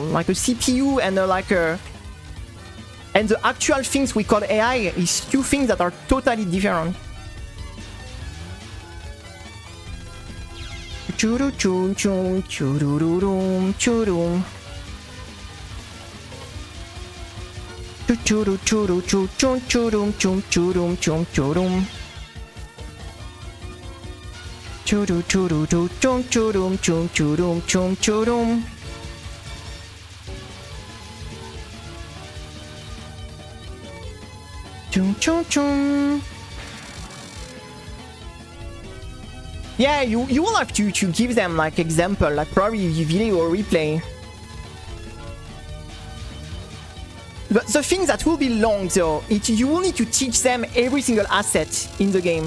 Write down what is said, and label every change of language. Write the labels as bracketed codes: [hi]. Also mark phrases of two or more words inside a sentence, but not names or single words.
[en] Like a CPU and and the actual things we call AI is two things that are totally different. Churu chum chum chururum churum. Churu churu chum chum churum chum churum chum churum. Churu churu chum churum chum churum chum churum. Chum chum chum. Yeah, you will have to give them like example, like probably video or replay. But the thing that will be long though, you will need to teach them every single asset in the game.